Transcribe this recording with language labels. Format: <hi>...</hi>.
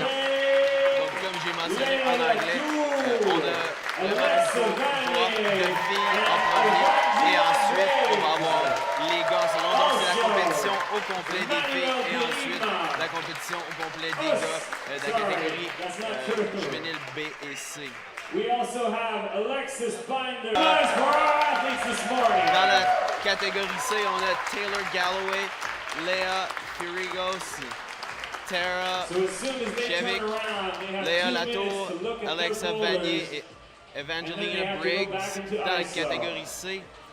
<fr>Donc comme j'ai mentionné en anglais, on a le match pour de filles en premier, et ensuite on va avoir les gars en second. Donc c'est la compétition au complet des filles et ensuite la compétition au complet des gars de la catégorie juvénile B et C.</fr> <en>We also have Alexis Binder. For our athletes this morning.</en> <fr>Dans la catégorie C, on a Taylor Galloway, Léa Firigos, Tara Chevik, Léa Latour, Alexa Vanier et Evangelina Briggs dans la catégorie C.</fr>